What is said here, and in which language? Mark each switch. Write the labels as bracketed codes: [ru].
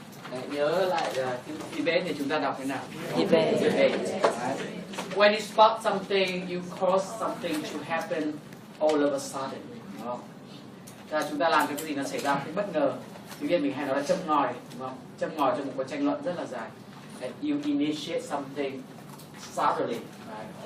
[vi] Đấy, nhớ lại debate thì chúng ta đọc thế nào? [en] Debate. When you spot something, you cause something to happen all of a sudden. [vi] Đúng không? Là chúng ta làm cái gì nó xảy ra một cái bất ngờ. Tuy nhiên mình hay nói là châm ngòi, đúng không? Châm ngòi cho một cuộc tranh luận rất là dài. [en] You initiate something suddenly, right?